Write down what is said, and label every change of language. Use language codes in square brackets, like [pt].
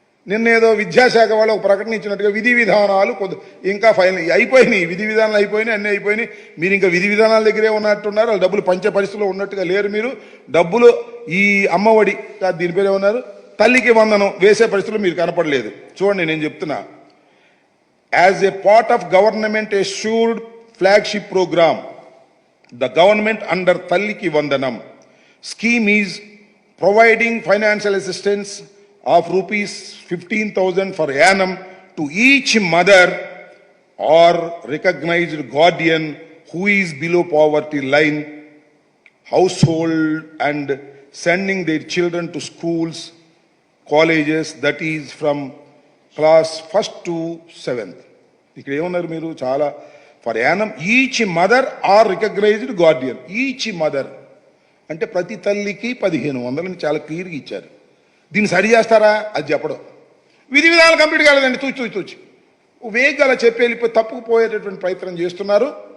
[te] నిన్నేదో విద్యాశాఖ వాళ్ళు ఒక ప్రకటన ఇచ్చినట్టుగా విధి విధానాలు ఇంకా ఫైనల్ అయిపోయినాయి, విధి విధానాలు అయిపోయినాయి, అన్నీ అయిపోయినాయి. మీరు ఇంకా విధి విధానాల దగ్గరే ఉన్నట్టున్నారు. వాళ్ళు డబ్బులు పంచే పరిస్థితిలో ఉన్నట్టుగా లేరు. మీరు డబ్బులు ఈ అమ్మఒడి దీని పేరు ఏమన్నారు, తల్లికి వందనం వేసే పరిస్థితులు మీరు కనపడలేదు. చూడండి, నేను చెప్తున్నా. [en] As a part of government assured flagship program, the government under Talliki Vandanam scheme is providing financial assistance of rupees 15,000 for annum to each mother or recognized guardian who is below poverty line household and sending their children to schools, colleges, that is from class 1st to 7th. [te] ఇక్కడ ఏమన్నారు మీరు? [en] చాలా for annum each mother or recognised guardian. [te] Each mother అంటే ప్రతి తల్లికి 1500 అని చాలా క్లియర్గా ఇచ్చారు. దీన్ని సరి చేస్తారా? అది చెప్పడం. విధి విధానాలు కంప్లీట్ కాలేదండి. తూచి వేగంగా అలా చెప్పి వెళ్ళిపోయి తప్పుకుపోయేటటువంటి ప్రయత్నం చేస్తున్నారు.